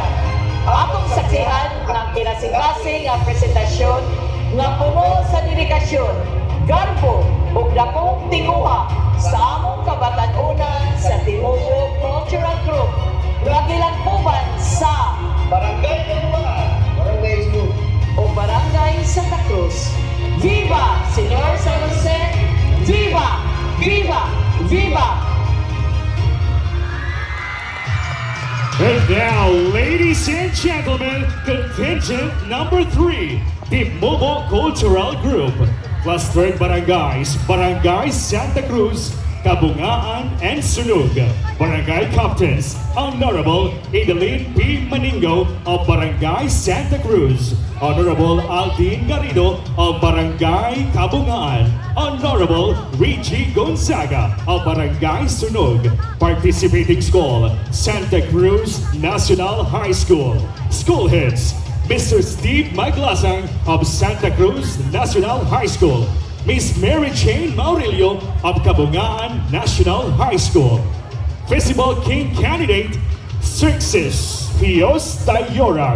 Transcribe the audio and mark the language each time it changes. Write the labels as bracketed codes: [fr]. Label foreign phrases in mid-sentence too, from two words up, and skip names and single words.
[ceb] Atong saksihan ng kinasing-kasing nga presentasyon nga puno sa dedikasyon, garbo ug dakong tinguha sa among kabatan-unan sa Timuog Cultural Group nga gilangkuban sa Barangay Labuan, Barangay School. o Barangay Santa Cruz. Viva Señor San Jose! [es] Viva! Viva! Viva! [en] And now, ladies and gentlemen, contingent number 3, the Mobo Cultural Group. Clustered Barangays, Barangay Santa Cruz, Kabungaan and Sunog. Barangay Captains, Honorable Edeline P. Maningo of Barangay Santa Cruz. Honorable Aldin Garrido of Barangay Kabungaan. Honorable Reggie Gonzaga of Barangay Sunog. Participating school, Santa Cruz National High School. School heads, Mr. Steve Maglasang of Santa Cruz National High School. Miss Mary Jane Maurilio of Kabungaan National High School. Festival King Candidate, Cirxis Pios Tayorag.